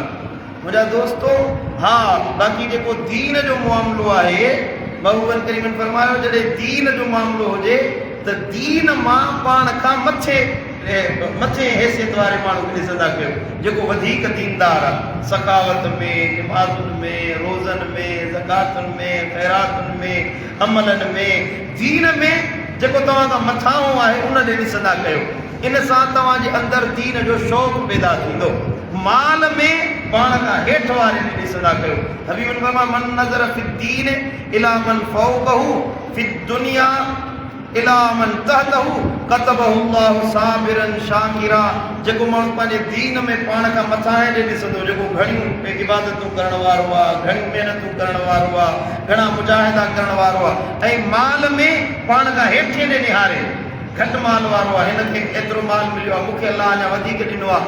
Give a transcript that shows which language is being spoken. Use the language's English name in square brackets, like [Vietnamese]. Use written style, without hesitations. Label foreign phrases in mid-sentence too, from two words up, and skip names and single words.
[Sindhi] मुंहिंजा दोस्तो, हा बाक़ी जेको दीन जो मामिलो आहे, महबूबन करीमन फरमायो, जॾहिं दीन जो मामिलो हुजे त दीन मां पाण खां मथे हैसियत वारे माण्हू खे ॾिसंदा कयो, जेको वधीक दीनदार आहे, सखावत में, नमाज़ुनि में, रोज़नि में, ज़कातुनि में, ख़ैरातुनि में, अमलनि में, दीन में जेको तव्हां खां मथां आहे उन ॾे ॾिसंदा कयो। इन सां तव्हांजे अंदरि दीन जो शौक़ु पैदा थींदो। माल में पाण खां हेठि वारे ॾे ॾिसंदा कयो। [Arabic] हबीबन फरमाया, من نظر في دين إلى من فوقه في دنيا إلى من تحته كتبه الله صابرا شاكرا. [Sindhi] जेको माण्हू पंहिंजे दीन में पाण खां मथां ॾे ॾिसंदो, जेको घणियूं इबादतूं करण वारो आहे, घणियूं महिनतूं करण वारो आहे, घणा मुजाहिदा करण वारो आहे, ऐं माल में पाण खां हेठि ॾे निहारे, घटि माल वारो आहे, हिनखे एतिरो माल मिलियो आहे, मूंखे अलाह अञा वधीक ॾिनो आहे।